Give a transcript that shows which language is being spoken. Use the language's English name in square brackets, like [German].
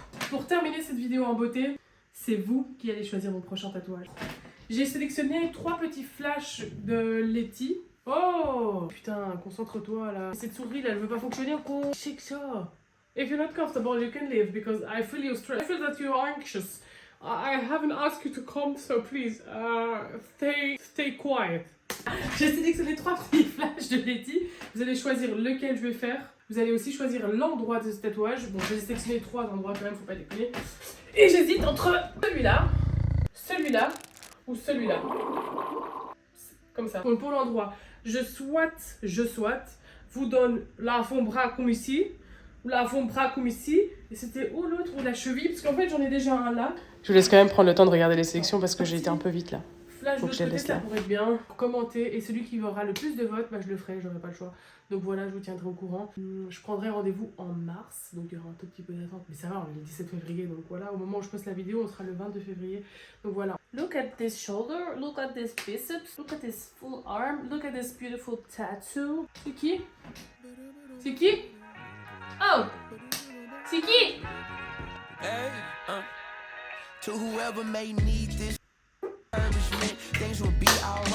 [French] Pour terminer cette vidéo en beauté, c'est vous qui allez choisir mon prochain tatouage. J'ai sélectionné 3 petits flashs de Letty. Oh putain, concentre-toi là. Cette souris là, elle veut pas fonctionner ou quoi? C'est que ça. [English] If you're not comfortable, you can leave because I feel you stressed. I feel that you're anxious. I haven't asked you to come, so please, stay quiet. [French] J'ai sélectionné 3 petits flashs de Letty. Vous allez choisir lequel je vais faire. Vous allez aussi choisir l'endroit de ce tatouage. Bon, j'ai sélectionné 3 endroits quand même, faut pas déconner. Et j'hésite entre celui-là ou celui-là. Comme ça. Pour l'endroit, je souhaite vous donne l'avant-bras comme ici, ou l'avant-bras comme ici. Et c'était où l'autre, ou la cheville, parce qu'en fait j'en ai déjà un là. Je vous laisse quand même prendre le temps de regarder les sélections parce que j'ai été un peu vite là. Flash de côté, ça pourrait être bien. Commenter, et celui qui aura le plus de votes, bah, je le ferai, j'aurai pas le choix. Donc voilà, je vous tiendrai au courant. Je prendrai rendez-vous en mars, donc il y aura un tout petit peu d'attente. Mais ça va, on est le 17 février, donc voilà, au moment où je poste la vidéo, on sera le 22 février. Donc voilà. [English] Look at this shoulder, look at this biceps, look at this full arm, look at this beautiful tattoo. [French] C'est qui? C'est qui? Oh! C'est qui? [English] Hey, to whoever may need this things will be alright.